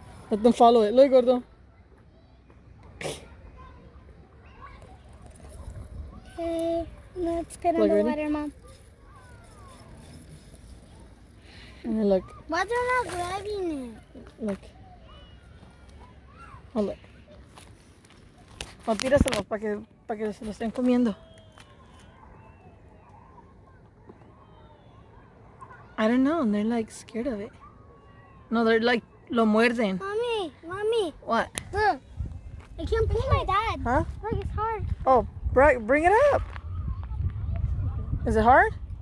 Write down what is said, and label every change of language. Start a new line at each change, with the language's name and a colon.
English: Let them follow it. Look, gordo. Okay, let's get in Look, the ready? water, Mom. And then look. Why they're not grabbing it? Look. Oh, look.
Spanish: O tíraselos para que se lo estén comiendo.
English: I don't know. They're like scared of it. No, they're like,
Spanish: lo muerden.
English: Mommy. What? Look. I can't pull my dad. Huh? Look, it's hard. Oh, bring it up. Is it hard?